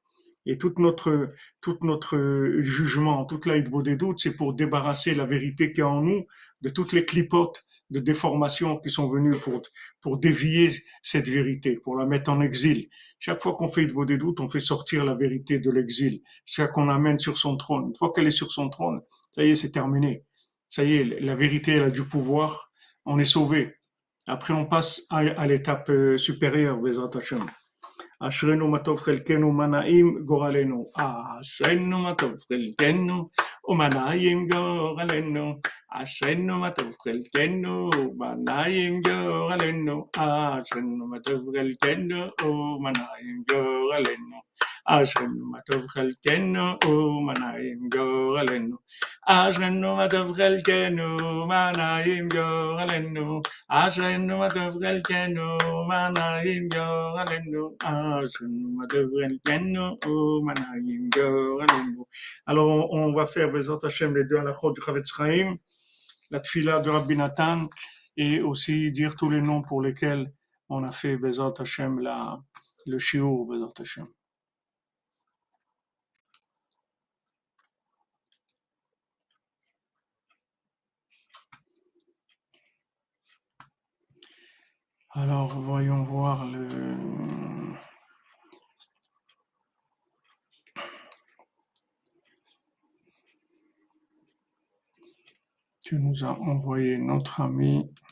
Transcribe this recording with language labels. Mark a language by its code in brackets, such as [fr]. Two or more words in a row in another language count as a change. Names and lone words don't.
[fr] Et toute notre jugement, toute la des doutes, c'est pour débarrasser la vérité qui est en nous de toutes les clipotes de déformation qui sont venues pour dévier cette vérité, pour la mettre en exil. Chaque fois qu'on fait des doutes, on fait sortir la vérité de l'exil, chaque qu'on amène sur son trône. Une fois qu'elle est sur son trône, ça y est, c'est terminé. Ça y est, la vérité, elle a du pouvoir, on est sauvé. Après, on passe à l'étape supérieure, [he] בעזרת השם. אשרינו מה טוב חלקנו מה נעים גורלנו. אשרינו מה טוב חלקנו ומה נעים גורלנו. אשרינו מה טוב חלקנו ומה נעים גורלנו. אשרינו מה טוב חלקנו ומה נעים גורלנו. אשרינו מה טוב חלקנו ומה נעים גורלנו. אשרינו מה טוב חלקנו ומה נעים גורלנו. אשרינו מה טוב חלקנו ומה נעים גורלנו. אשרינו מה טוב חלקנו ומה נעים גורלנו. [fr] Alors on va faire [he] בעזרת השם [fr] les deux halachot du Chavetz Chaim, la tfila de Rabbi Nathan et aussi dire tous les noms pour lesquels on a fait [he] בעזרת השם [fr] le shiur [he] בעזרת השם. [fr] Alors, voyons voir que nous a envoyé notre ami.